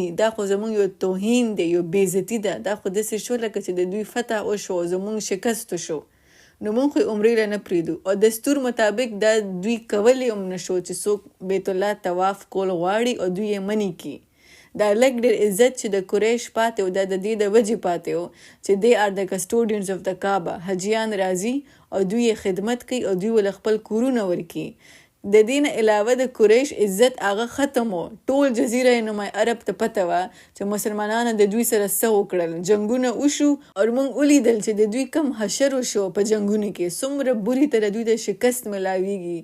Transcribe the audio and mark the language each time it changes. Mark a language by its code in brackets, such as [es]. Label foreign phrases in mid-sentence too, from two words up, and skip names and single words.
[ps] دا خو زموږ یو توهین دی، یو بېعزتي ده. دا خو داسې شو لکه چې د دوی فتح وشو او زموږ شکست وشو. نو موږ خو عمرې له نه پرېږدو او دستور مطابق دا دوی کولی هم نه شو چې څوک بیت الله طواف کول غواړي او دوی یې منې کړي. دا لږ ډېر عزت چې د قریش پاتې و دا د دې د وجې پاتې و چې [en] they are the custodians of the Kaaba. [ps] حجیان راځي او دوی یې خدمت کوي او دوی ول خپل کورونه ورکي. د دې نه علاوه د قریش عزت هغه ختم و. ټول جزیره نمای عرب ته پته وه چې مسلمانانو د دوی سره څه وکړل. جنګونه وشو او موږ ولیدل چې د دوی کم حشر وشو په جنګونو کې څومره بوري ته دوی د شکست ملاویږي.